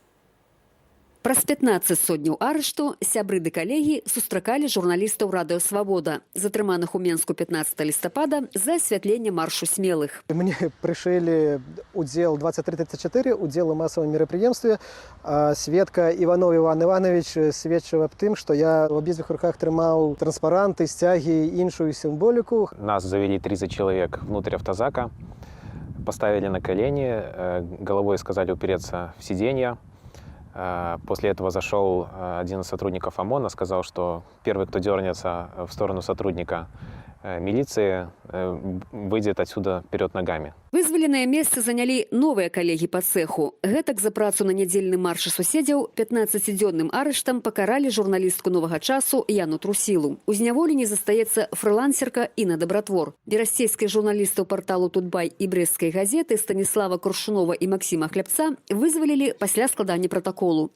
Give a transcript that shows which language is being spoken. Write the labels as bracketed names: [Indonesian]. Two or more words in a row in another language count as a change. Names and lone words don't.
[Belarusian] Праз 15 сотняў арышту сябры ды калегі сустракалі журналістаў радыё «Свабода», затрыманых у Менску 15 лістапада за асвятленне маршу смелых. [Russian] Мне пришили удел 2334, удел у массовом мероприемстве. [Belarusian] Сведка Иванов Иван Иванович сведчыў аб тым, што я в абедзвюх руках трымаў транспаранты, сцягі, іншую сімволіку. [Russian] Нас завели 30 человек внутрь автозака, поставили на колени, головой сказали упереться в сиденье. После этого зашел один из сотрудников ОМОНа, сказал, что первый, кто дернется в сторону сотрудника милиции, выйдет отсюда вперед ногами. [Belarusian] Вызваленае месца занялі новыя калегі па цэху. Гэтак за працу на нядзельным маршы суседзяў 15-дзённым арыштам пакаралі журналістку «Новага часу» Яну Трусілу. У зняволенні застаецца фрылансерка Інна Дабратвор. Берасцейскіх журналістаў парталу «Тутбай» і брэсцкай газеты Станіслава Крушунова і Максіма Хлябца вызвалілі пасля складання пратаколу.